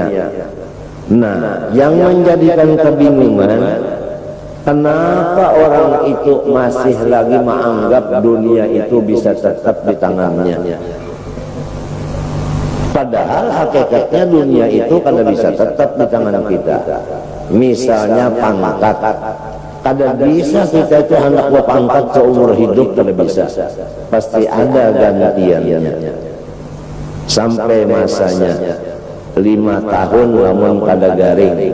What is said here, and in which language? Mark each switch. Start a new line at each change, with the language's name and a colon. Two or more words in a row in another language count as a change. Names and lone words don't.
Indonesian: Nah, yang menjadikan kebingungan, kenapa orang itu masih lagi menganggap dunia itu bisa tetap di tangannya? Padahal hakikatnya dunia itu kada bisa tetap di tangan kita. Misalnya pangkat, kada bisa kita itu hendak berpangkat seumur hidup, kada bisa. Pasti ada gantiannya. Sampai masanya 5 tahun namun kada garing.